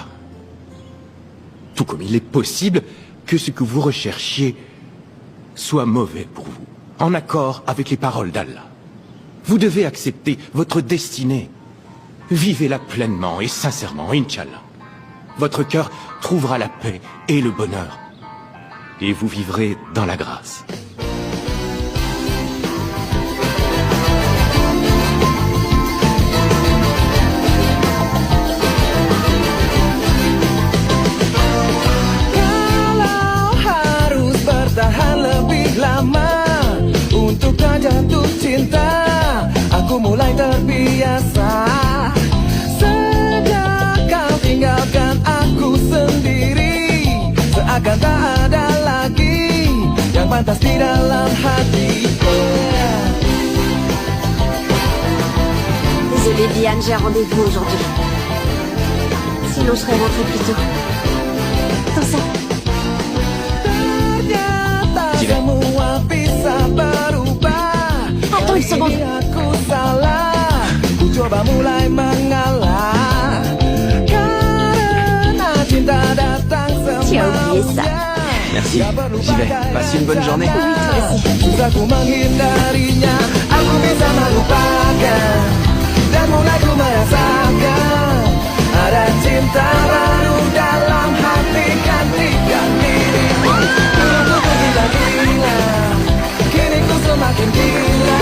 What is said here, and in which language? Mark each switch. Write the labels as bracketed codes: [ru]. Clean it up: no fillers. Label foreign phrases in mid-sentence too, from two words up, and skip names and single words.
[fr] Tout comme il est possible que ce que vous recherchiez soit mauvais pour vous, en accord avec les paroles d'Allah. Vous devez accepter votre destinée. Vivez-la pleinement et sincèrement, [ar] إن شاء الله. [fr] Votre cœur trouvera la paix et le bonheur. Et vous vivrez dans la grâce. [id] Kalau harus bertahan lebih lama untuk tak jatuh cinta, aku mulai terbiasa. Sejak kau tinggalkan aku sendiri, seakan tak ada lagi yang pantas di dalam hati. [fr] Désolée, Diane, j'ai un rendez-vous aujourd'hui. Sinon, je serais rentrée plus tôt. Attends ça. [id] Ternyata semua bisa berubah. [fr] Attends une seconde. [id] Aku salah, ku coba mulai mengalah. Karena cinta datang [fr] Tu as oublié ça. Merci, j'y vais. Passe une bonne journée. Oui, toi aussi. [id] Susah ku menghindarinya, aku bisa melupakan dan mulai ku merasakan ada cinta baru dalam hati, gantikan dirimu. Dulu ku gila-gila, kini ku semakin gila.